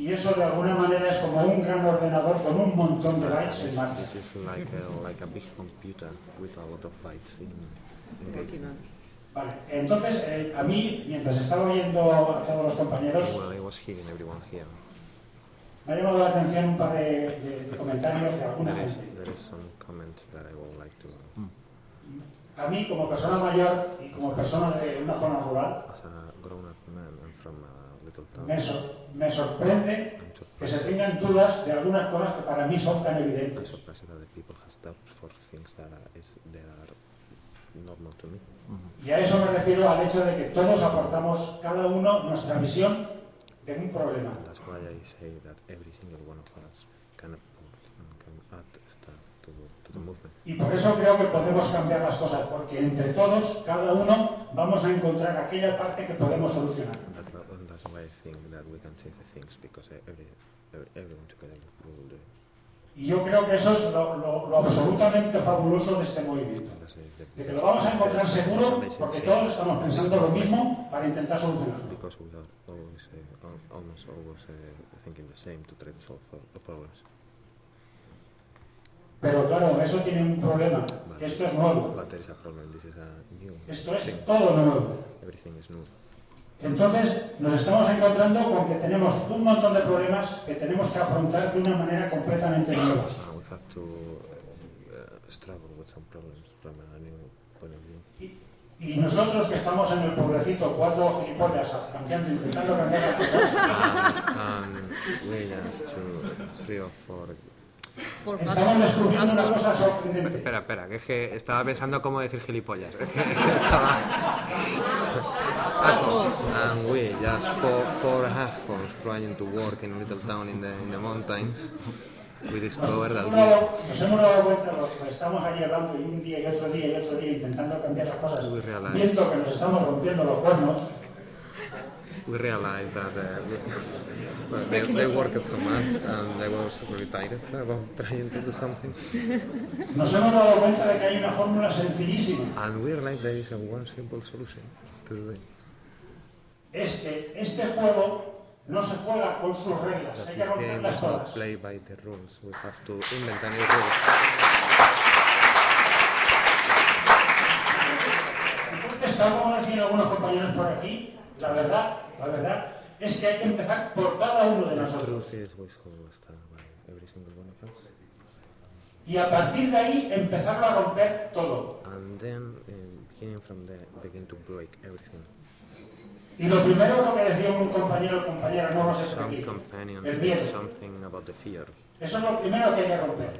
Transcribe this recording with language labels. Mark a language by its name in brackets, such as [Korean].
[Spanish] Y eso de alguna manera es como un gran ordenador con un montón de bytes en marcha. [English] This is like a big computer with a lot of bytes in. [Spanish] Vale, entonces a mí, mientras estaba oyendo a todos los compañeros, [English] well, I was hearing everyone here. [Spanish] Me ha llamado la atención un par de comentarios de alguna gente. [English] There is some comments that I would like to. [Spanish] A mí, como persona mayor y como persona de una zona rural, [English] as a grown-up man and from a little town, [Spanish] me sorprende que se tengan dudas de algunas cosas que para mí son tan evidentes. [English] I'm surprised that the people have doubts for things that are normal to me. [Spanish] Y a eso me refiero al hecho de que todos aportamos cada uno nuestra visión de un problema. [English] And that's why I say that every single one of us can aport and can add stuff to the movement. [Spanish] Y por eso creo que podemos cambiar las cosas, porque entre todos, cada uno, vamos a encontrar aquella parte que podemos solucionar. [English] And that's why I think that we can change the things, because everyone together will do. [Spanish] Y yo creo que eso es lo absolutamente fabuloso de este movimiento. De que lo vamos a encontrar seguro porque todos estamos pensando lo mismo para intentar solucionarlo. [English] Because we are always, almost always thinking the same to try to solve the problems. [Spanish] Pero claro, eso tiene un problema. [English] But, [Spanish] esto es nuevo. [English] But there is a problem. This is a new thing. [Spanish] Esto es todo nuevo. [English] Everything is new. [Spanish] Entonces, nos estamos encontrando con que tenemos un montón de problemas que tenemos que afrontar de una manera completamente nueva. [English] We have to struggle with some problems from a new point of view. [Spanish] Y nosotros que estamos en el pobrecito, cuatro gilipollas, cambiando, intentando cambiar las cosas. [English] We just to three or four. [Spanish] Estamos descubriendo una cosa sorprendente. Espera, que es que estaba pensando cómo decir gilipollas. Estaba... [English] Assholes. And we just four assholes trying to work in a little town in the mountains. We discovered that. [Spanish] Nos hemos dado cuenta los que estamos allí hablando y un día y otro día y otro día intentando cambiar las cosas. [English] We realize, [Spanish] viendo que nos estamos rompiendo los cuernos. [English] We realized that they worked so much and they were so really tired about trying to do something. [Spanish] Nos hemos dado cuenta de que hay una fórmula sencillísima. [English] And we realized there is a one simple solution to do it. [Spanish] Es que este juego no se juega con sus reglas, hay que romperlas todas. [English] Play by the rules. We have to invent a new rule. [Spanish] Entonces, tal como decían algunos compañeros por aquí, la verdad, es que hay que empezar por cada uno de nosotros. [English] The truth is we should start by every single one of us. [Spanish] Y a partir de ahí, empezarlo a romper todo. [English] And then, beginning from there, begin to break everything. [Spanish] Y lo primero lo que decía un compañero o compañera, no lo sé por aquí, [English] companion [Spanish] el miedo. [English] Something about the fear. [Spanish] Eso es lo primero que hay que romper.